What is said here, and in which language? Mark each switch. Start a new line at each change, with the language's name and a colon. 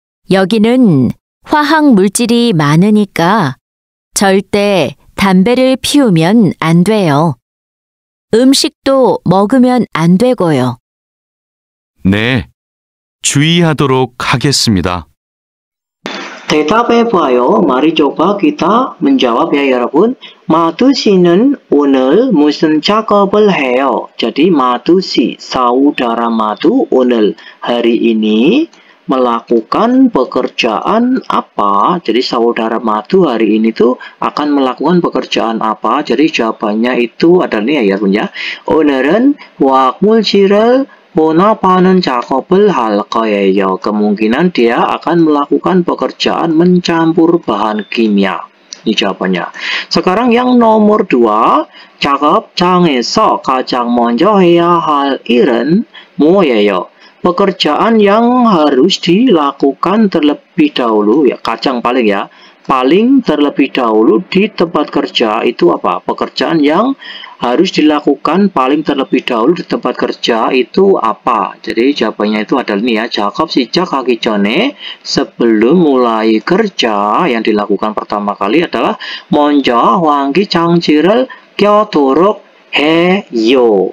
Korean: 여기는 화학 물질이 많으니까 절대 담배를 피우면 안 돼요. 음식도 먹으면 안 되고요. 네, 주의하도록 하겠습니다. 대답해봐요.
Indonesian: Mari coba kita menjawab ya 여러분.
Korean: Madu 씨는 오늘 무슨 작업을 해요?
Indonesian: Jadi Madu 씨, saudara Madu 오늘 hari ini melakukan pekerjaan apa? Jadi saudara Madu hari ini tuh akan melakukan pekerjaan apa? Jadi jawabannya itu adalah ya 여러분 ya.
Korean: 오늘은 화학 물질을 혼합하는 작업을 할 거예요.
Indonesian: Kemungkinan dia akan melakukan pekerjaan mencampur bahan kimia. Ini jawabannya. Sekarang yang nomor 2,
Korean: 작업장에서 가장 먼저 해야 할 일은 뭐예요?
Indonesian: Pekerjaan yang harus dilakukan terlebih dahulu ya, kacang paling ya. Paling terlebih dahulu di tempat kerja itu apa? Pekerjaan yang harus dilakukan paling terlebih dahulu di tempat kerja itu apa? Jadi jawabannya itu adalah ini ya,
Korean: 작업 시작하기 전에,
Indonesian: sebelum mulai kerja yang dilakukan pertama kali adalah
Korean: 먼저 환기 장치를 켜도록 해요.